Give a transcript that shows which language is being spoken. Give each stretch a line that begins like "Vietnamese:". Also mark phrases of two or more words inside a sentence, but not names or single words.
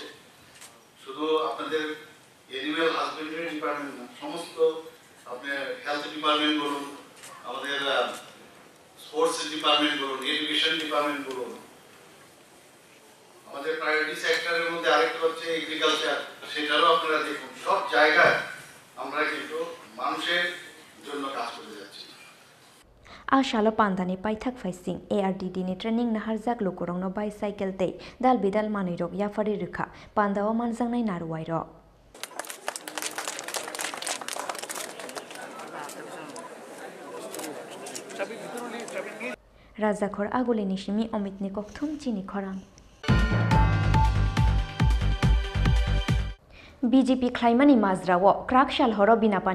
Bangla: শুধু আপনাদের
English: animal husbandry department
Bangla: না, সমস্ত আপনার
English: health department
Bangla: বলুন, আমাদের
English: sports department
Bangla: বলুন,
English: education department
Bangla: বলুন, আমাদের
English: priority sector-er
Bangla: মধ্যে আরেকটা হচ্ছে এগ্রিকালচার, সেটারও আপনারা দেখুন সব জায়গায় আমরা কিন্তু মানুষের জন্য কাজ করে যাচ্ছি।
Kok Borok: Ashalo pandani paithak faising ARDD ni training na harjak lukurong no bicycle tei dal bidal manirok yafari rikha pandawa manjangnai naruwai ro Rajakhor aguli nishimi Omit ni kokthum chini khorang BJP Klaimani Mazrawo Krakshal Horo Binapani